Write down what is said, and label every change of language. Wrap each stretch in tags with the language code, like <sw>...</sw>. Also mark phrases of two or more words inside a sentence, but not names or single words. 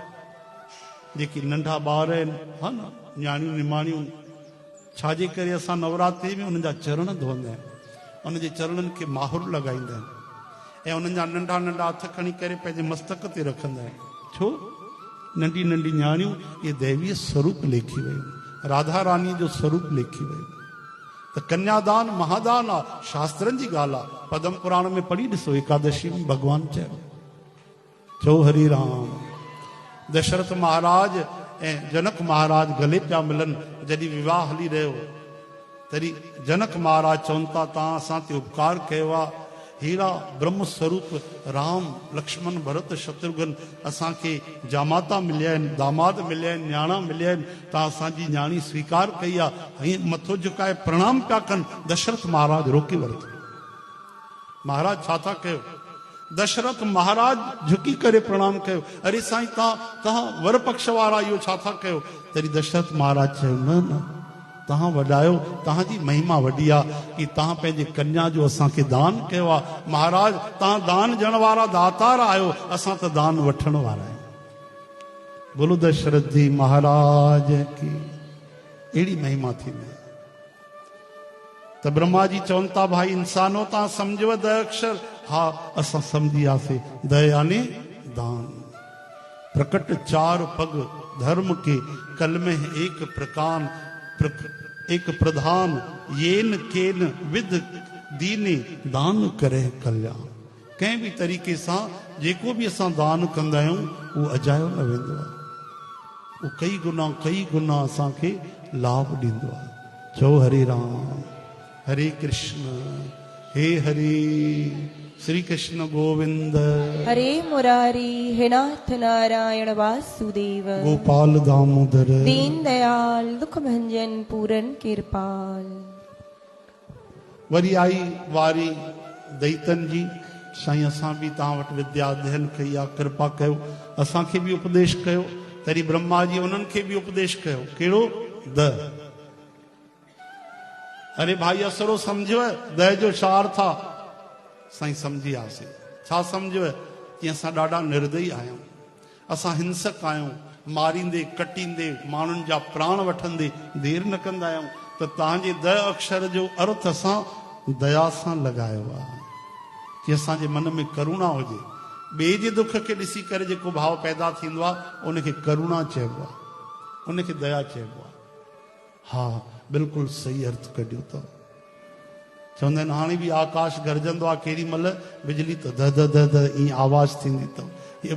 <sd>जेकी नंढा ॿार आहिनि, हा न, न्याणियूं निमाणियूं, छाजे करे असां नवरात्रि में उन्हनि जा चरण धोईंदा आहियूं, उन्हनि जे चरणनि खे माहुर लॻाईंदा आहिनि ऐं उन्हनि जा नंढा नंढा हथ खणी करे पंहिंजे मस्तक ते रखंदा आहिनि। छो? नंढी नंढी न्याणियूं इहे दैवीय स्वरूप लेखी वियूं, राधा रानी जो स्वरूप लेखी वियूं। त कन्यादान महादान आहे, शास्त्रनि जी ॻाल्हि आहे। पद्म पुराण में पढ़ी ॾिसो, एकादशी में भॻवानु चयो। चओ हरि राम। दशरथ महाराज ऐं जनक महाराज गले पिया मिलनि। जॾहिं विवाह हली रहियो, तॾहिं जनक महाराज चवनि था तव्हां असां ते उपकार कयो आहे। हीरा ब्रह्म स्वरूप राम लक्ष्मण भरत शत्रुघ्न असांखे जामाता मिलिया आहिनि, दामाद मिलिया आहिनि, न्याणा मिलिया आहिनि। तव्हां असांजी न्याणी स्वीकार कई आहे। हीअं मथो झुकाए प्रणाम पिया कनि। दशरथ महाराज रोके वरितो। महाराज छा था कयो? दशरथ महाराज झुकी करे प्रणाम कयो। अरे साईं तव्हां वर पक्ष वारा इहो छा था कयो? तॾहिं दशरथ महाराज चयो न न, तव्हां वॾायो, तव्हांजी महिमा वॾी आहे कि तव्हां पंहिंजे कन्या जो असांखे दान कयो आहे। महाराज तव्हां दान ॾियण वारा दातार आहियो, असां त दान वठण वारा आहियूं।</sd> <hi>बोलो दशरथ जी महाराज की।</hi> <sd>अहिड़ी महिमा थींदी। त ब्रह्मा जी चवनि था भाई इंसानो तव्हां सम्झव द अक्षर? हा असां सम्झी वियासीं। द यानी दान।</sd> <hi>प्रकट चार पग धर्म के, कल में एक प्रकान एक प्रधान, येन केन विद दीने दान करे कल्याण।</hi> <sd>कंहिं बि तरीक़े सां जेको बि असां दान कंदा आहियूं उहो अजायो न वेंदो आहे, उहो कई गुना असांखे लाभ ॾींदो आहे। चओ हरे राम हरे कृष्ण हे हरे श्री कृष्ण गोविंद</sd> <hi>हरे मुरारी हे नाथ नारायण वासुदेव गोपाल दामोदर दीन दयाल दुख भंजन पूरन कृपाल।</hi> <sd>वरी आई वारी दैतन जी, साईं असां बि तव्हां वटि विद्या अध्ययन कई आहे, कृपा कयो असांखे बि उपदेश कयो। तरी ब्रह्मा जी उन्हनि खे बि उपदेश कयो, कहिड़ो द। अरे भाई असरो सम्झो द जो छा अर्थ आहे? साईं सम्झी वियासीं। छा सम्झो कि असां ॾाढा निर्दयी आहियूं, असां हिंसक आहियूं, मारींदे कटींदे माण्हुनि जा प्राण वठंदे देर न कंदा आहियूं। त तव्हांजे द अक्षर जो अर्थ असां दया सां लॻायो आहे कि असांजे मन में करुणा हुजे। ॿिए जे दुख खे ॾिसी करे जेको भाव पैदा थींदो आहे उनखे करुणा चइबो आहे, उनखे दया चइबो आहे। हा बिल्कुलु सही अर्थ कढियो अथव। चवंदा आहिनि हाणे बि आकाश गरजंदो आहे केॾी महिल बिजली त द द द द ईअं आवाज़ थींदी अथव।</sd>